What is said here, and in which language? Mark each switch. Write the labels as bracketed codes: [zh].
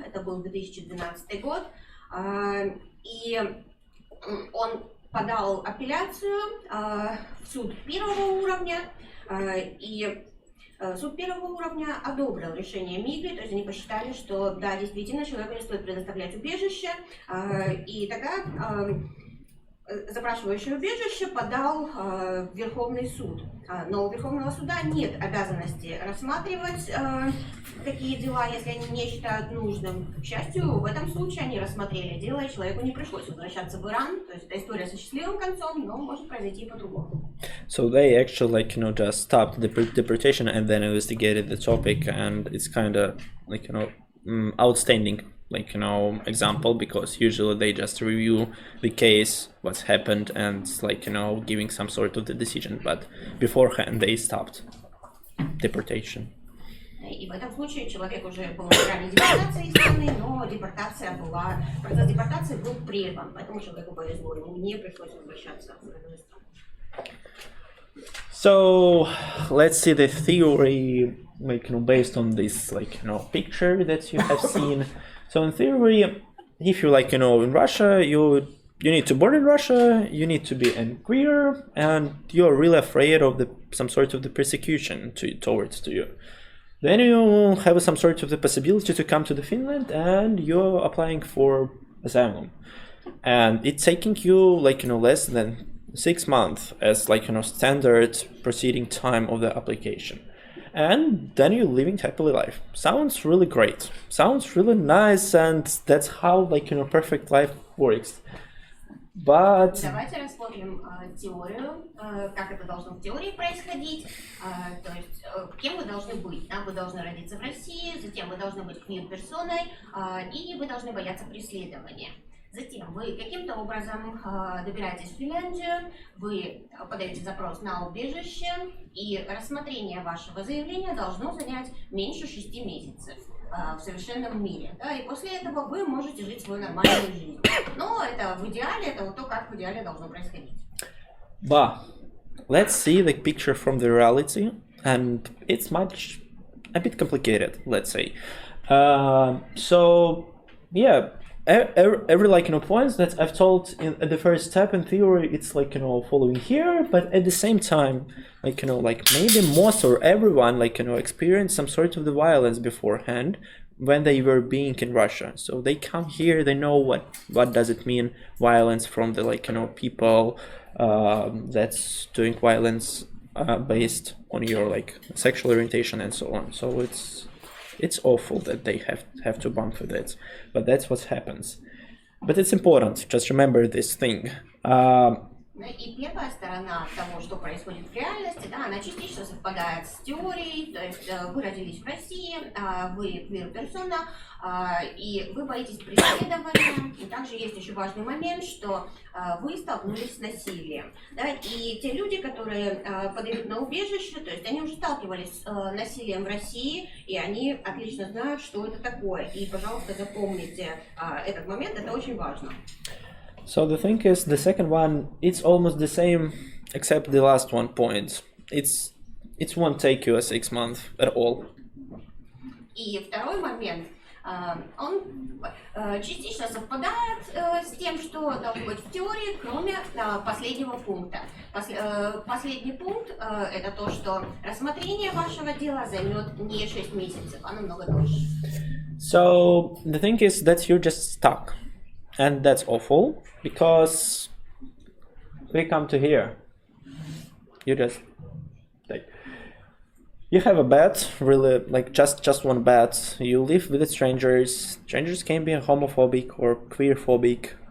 [ru] Это был 2012 год, и он подал апелляцию в суд первого уровня, и суд первого уровня одобрил решение Мигри, то есть они посчитали, что да, действительно, человеку не стоит предоставлять убежище, и тогда запрашивающий убежище подал в Верховный суд. Но у Верховного суда нет обязанности рассматривать такие дела, если они не считают нужным. К счастью, в этом случае они рассмотрели дело, и человеку не пришлось возвращаться в Иран. То есть это история со счастливым концом, но может произойти и по-другому. [en] So they actually just stopped the deportation and then investigated the topic, and it's kind of outstanding example, because usually they just review the case, what's happened, and giving some sort of the decision, but beforehand they stopped deportation. [ru] И в этом случае человек уже был на грани депортации из страны, но процесс депортации был прерван, поэтому человеку повезло, ему не пришлось возвращаться в родную страну. [en] So let's see the theory, based on this picture that you have seen. So in theory, if you in Russia, you need to born in Russia, you need to be queer, and you're really afraid of some sort of the persecution towards you. Then you have some sort of the possibility to come to the Finland, and you're applying for asylum, and it's taking you less than 6 months as standard proceeding time of the application. And then you're living happily life. Sounds really great. Sounds really nice, and that's how perfect life works. But [ru] давайте рассмотрим теорию, как это должно в теории происходить. То есть, кем вы должны быть? Вы должны родиться в России, затем вы должны быть квир-персоной, и вы должны бояться преследования. Затем вы каким-то образом добираетесь в Финляндию, вы подаете запрос на убежище, и рассмотрение вашего заявления должно занять меньше 6 месяцев в совершенном мире. Да, и после этого вы можете жить свою нормальную жизнь. Но это в идеале, это вот то, как в идеале должно происходить. [en] But let's see the picture from the reality, and it's a bit complicated, let's say. So yeah, every like points that I've told at the first step in theory, it's like following here, but at the same time, like like maybe most or everyone like experienced some sort of the violence beforehand when they were being in Russia. So they come here, they know what does it mean, violence from the like people that's doing violence based on your like sexual orientation and so on. So it's awful that they have to bump with it, but that's what happens. But it's important, just remember this thing. [ru] И первая сторона того, что происходит в реальности, да, она частично совпадает с теорией, то есть вы родились в России, вы квир-персона, и вы боитесь преследования. И также есть еще важный момент, что вы столкнулись с насилием. Да, и те люди, которые подают на убежище, то есть они уже сталкивались с насилием в России, и они отлично знают, что это такое. И, пожалуйста, запомните этот момент, это очень важно. [en] So the thing is, the second one, it's almost the same, except the last one point. It won't take you 6 months at all. [ru] И второй момент, он частично совпадает с тем, что должно быть в теории, кроме последнего пункта. Последний пункт это то, что рассмотрение вашего дела займет не 6 месяцев, а намного дольше. [en] So the thing is that you're just stuck. And that's awful, because we come to here. You just like you have a bed, really like just one bed. You live with the strangers. Strangers can be homophobic or queerphobic.